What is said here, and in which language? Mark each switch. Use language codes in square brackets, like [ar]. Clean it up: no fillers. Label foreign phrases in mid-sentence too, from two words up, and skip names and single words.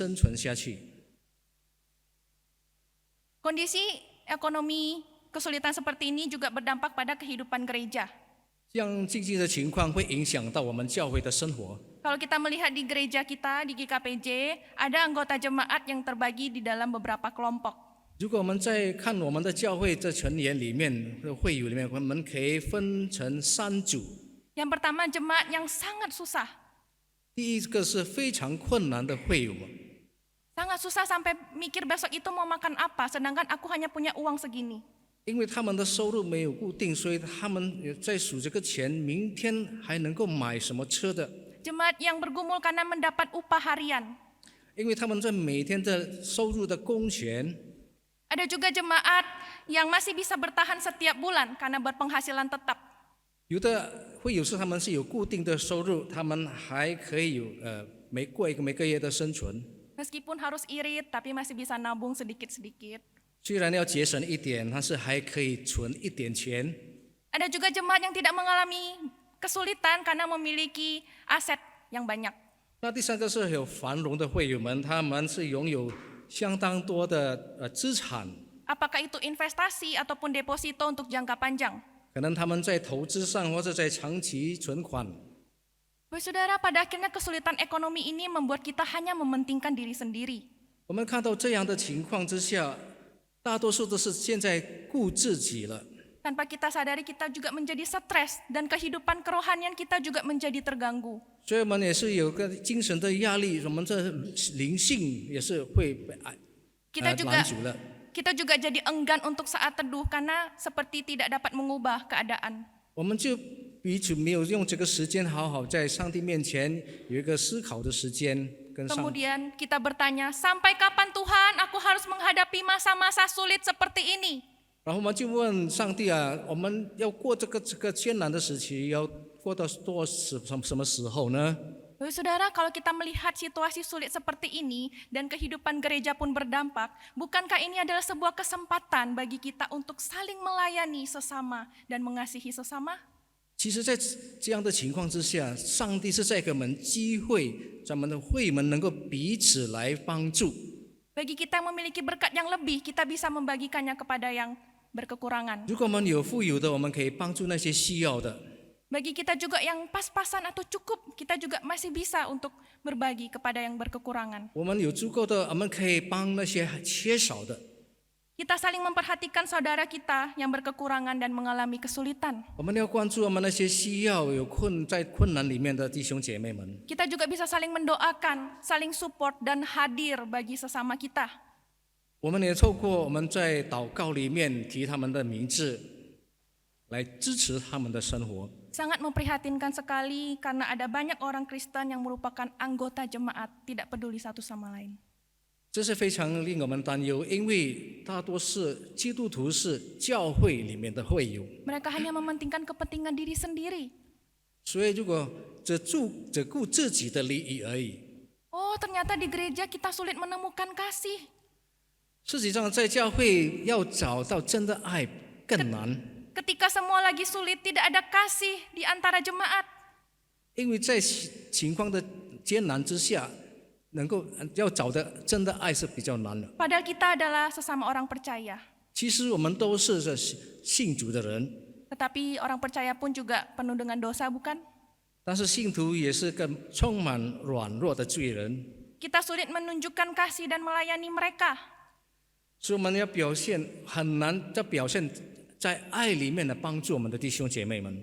[zh] 以前可以赚钱，现在只能生存下去。 [id] Kondisi ekonomi kesulitan seperti ini juga berdampak pada kehidupan gereja. [zh] 这样经济的情况会影响到我们教会的生活。 [id] Kalau kita melihat di gereja kita, di GKPJ, ada anggota jemaat yang terbagi di dalam beberapa kelompok. [zh] 如果我们在看我们的教会这成员里面的会友里面，我们可以分成3组。 [id] Yang pertama, jemaat yang sangat susah. [zh] 第一个是非常困难的会友， [id] Sangat susah sampai mikir besok itu mau makan apa, sedangkan aku hanya punya uang segini. [zh] 因为他们的收入没有固定，所以他们也在数这个钱，明天还能够买什么吃的。 [id] Jemaat yang bergumul karena mendapat upah harian. [zh] 因为他们在每天的收入的工钱。 [id] Ada juga jemaat yang masih bisa bertahan setiap bulan karena berpenghasilan tetap. [zh] 有的会友是他们是有固定的收入，他们还可以有每个月的生存。 [id] Meskipun harus irit, tapi masih bisa nabung sedikit-sedikit. [zh] 虽然要节省一点，但是还可以存一点钱。 [id] Ada juga jemaat yang tidak mengalami kesulitan karena memiliki aset yang banyak. [zh] 那第三个是有繁荣的会友们，他们是拥有相当多的资产， [id] Apakah itu investasi ataupun deposito untuk jangka panjang? [zh] 可能他们在投资上或者在长期存款。 [id] Saudara, pada akhirnya kesulitan ekonomi ini membuat kita hanya mementingkan diri sendiri. [zh] 我们看到这样的情况之下，大多数都是现在顾自己了。 [id] Tanpa kita sadari kita juga menjadi stres dan kehidupan kerohanian kita juga menjadi terganggu. [zh] 所以我们也是有个精神的压力，我们这灵性也是会被拦阻了。 [id] Kita juga jadi enggan untuk saat teduh karena seperti tidak dapat mengubah keadaan. [zh] 我们就彼此没有用这个时间好好在上帝面前有一个思考的时间，跟上。 [id] Kemudian kita bertanya, sampai kapan Tuhan aku harus menghadapi masa-masa sulit seperti ini? [zh] 然后我们就问上帝啊，我们要过这个艰难的时期，要过到什么时候呢？ [id] Saudara, kalau kita melihat situasi sulit seperti ini dan kehidupan gereja pun berdampak, bukankah ini adalah sebuah kesempatan bagi kita untuk saling melayani sesama dan mengasihi sesama? [zh] 其实，在这样的情况之下，上帝是在给我们机会，咱们的会们能够彼此来帮助。 [id] Bagi kita yang memiliki berkat yang lebih, kita bisa membagikannya kepada yang berkekurangan. [zh] 如果我们有富有的，我们可以帮助那些需要的。 [id] Bagi kita juga yang pas-pasan atau cukup, kita juga masih bisa untuk berbagi kepada yang berkekurangan. [zh] 我们有足够的，我们可以帮那些缺少的。 [id] Kita saling memperhatikan saudara kita yang berkekurangan dan mengalami kesulitan. [zh] 我们要关注我们那些需要在困难里面的弟兄姐妹们。 [id] Kita juga bisa saling mendoakan, saling support dan hadir bagi sesama kita. [zh] 我们也透过我们在祷告里面提他们的名字，来支持他们的生活。 [id] Sangat memprihatinkan sekali karena ada banyak orang Kristen yang merupakan anggota jemaat, tidak peduli satu sama lain. [zh] 这是非常令我们担忧，因为大多是基督徒是教会里面的会友， [id] Mereka hanya mementingkan kepentingan diri sendiri. [zh] 所以如果只顾自己的利益而已， [id] Oh, ternyata di gereja kita sulit menemukan kasih. [zh] 实际上在教会要找到真的爱更难。 [id] Ketika semua lagi sulit, tidak ada kasih di antara jemaat. [zh] 因为在情况的艰难之下，要找的真的爱是比较难的。 [id] Padahal kita adalah sesama orang percaya. [zh] 其实我们都是信主的人， [id] Tetapi orang percaya pun juga penuh dengan dosa, bukan? [zh] 但是信徒也是个充满软弱的罪人， [id] Kita sulit menunjukkan kasih dan melayani mereka. [zh] 所以我们要很难在表现在爱里面的帮助我们的弟兄姐妹们。